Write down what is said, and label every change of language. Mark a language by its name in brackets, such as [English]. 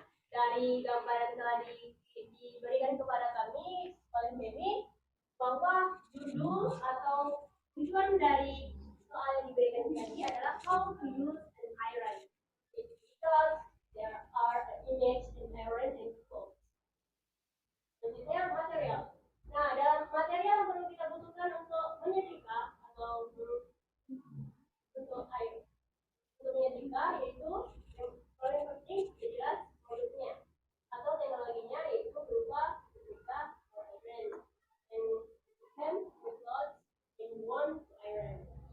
[Indonesian] dari gambar yang telah diberikan kepada kami oleh Memi, bahwa judul atau tujuan dari soal yang diberikan tadi adalah [English] how to use an iron. Because there are image and iron and clothes. [Indonesian] Selanjutnya material. Nah, dalam material yang perlu kita butuhkan untuk menyetrika atau untuk air untuk menyetrika yaitu yang paling penting jelas modusnya atau teknologinya yaitu berupa setrika [English] iron and hem clothes in one iron.